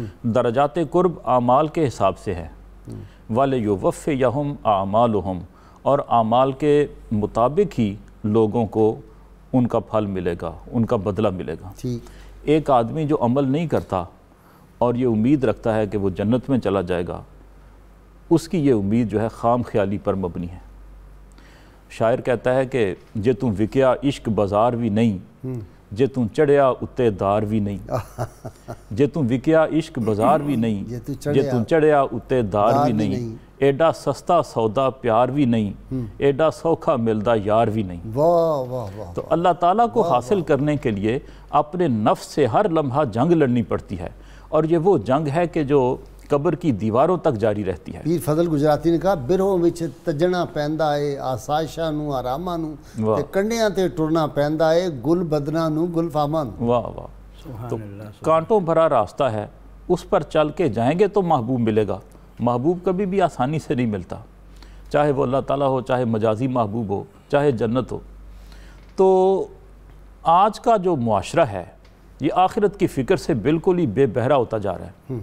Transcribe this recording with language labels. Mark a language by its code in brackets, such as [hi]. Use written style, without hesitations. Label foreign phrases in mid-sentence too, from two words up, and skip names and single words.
[ur] درجات قرب اعمال کے حساب سے ہے. [ar] وَلِيُوَفِّيَهُمْ أَعْمَالُهُمْ، [ur] اور اعمال کے مطابق ہی لوگوں کو ان کا پھل ملے گا، ان کا بدلہ ملے گا. ایک آدمی جو عمل نہیں کرتا اور یہ امید رکھتا ہے کہ وہ جنت میں چلا جائے گا، اس کی یہ امید جو ہے خام خیالی پر مبنی ہے. شاعر کہتا ہے کہ [pa] جے تم وکیا عشق بازار بھی نہیں، جے تم چڑھیا اتے دار بھی نہیں. جے تم وکیا عشق بازار بھی نہیں، جے تم چڑھیا اتے دار بھی نہیں. ایڈا سستا سودا پیار بھی نہیں، ایڈا سوکھا ملدا یار بھی نہیں. [ur] تو اللہ تعالیٰ کو حاصل کرنے کے لیے اپنے نفس سے ہر لمحہ جنگ لڑنی پڑتی ہے اور یہ وہ جنگ ہے کہ جو قبر کی دیواروں تک جاری رہتی ہے. [pa] پیر فضل گجراتی [ur] نے کہا [pa] برہوں وچ تجنا پیندا ہے آسائشاں نو آراماں نو تے کنڈیاں تے ٹرنا پیندا ہے گل بدنا نو گل فاماں نو. [ur] واہ واہ. تو کانٹوں بھرا راستہ ہے، اس پر چل کے جائیں گے تو محبوب ملے گا. محبوب کبھی بھی آسانی سے نہیں ملتا، چاہے وہ اللہ تعالیٰ ہو، چاہے مجازی محبوب ہو، چاہے جنت ہو. تو آج کا جو معاشرہ ہے یہ آخرت کی فکر سے بالکل ہی بے بہرا ہوتا جا رہا ہے.